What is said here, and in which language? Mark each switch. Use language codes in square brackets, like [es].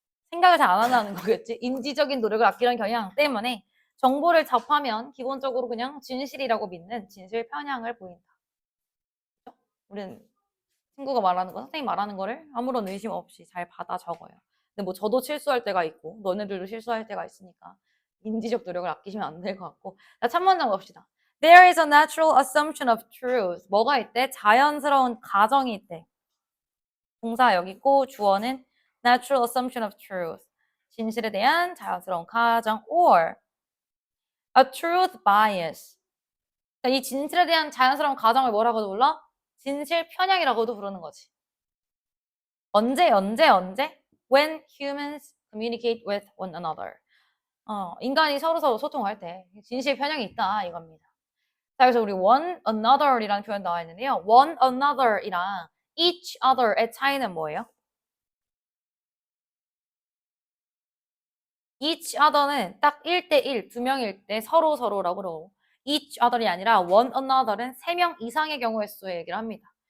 [ko] 생각을 잘 안 한다는 거겠지. 인지적인 노력을 아끼려는 경향 때문에 정보를 접하면 기본적으로 그냥 진실이라고 믿는 진실 편향을 보인다. 그렇죠? 우리는 친구가 말하는 거, 선생님 말하는 거를 아무런 의심 없이 잘 받아 적어요. 근데 뭐 저도 실수할 때가 있고 너네들도 실수할 때가 있으니까 인지적 노력을 아끼시면 안 될 것 같고. 자, 참문장 봅시다. [en] There is a natural assumption of truth. [ko] 뭐가 있대? 자연스러운 가정이 있대. 동사 여기 있고 주어는 natural assumption of truth. 진실에 대한 자연스러운 가정 [en] or a truth bias. [ko] 그러니까 이 진실에 대한 자연스러운 가정을 뭐라고도 불러? 진실 편향이라고도 부르는 거지. 언제? [en] When humans communicate with one another. [ko] 인간이 서로 소통할 때 진실 편향이 있다 이겁니다. 자, 그래서 우리 one another이라는 표현 나와 있는데요. one another이랑 each other의 차이는 뭐예요? each other는 딱 1대1, 두 명일 때 서로라고 그러고 each other이 아니라 one another는 3명 이상의 경우의 수의 얘기를 합니다.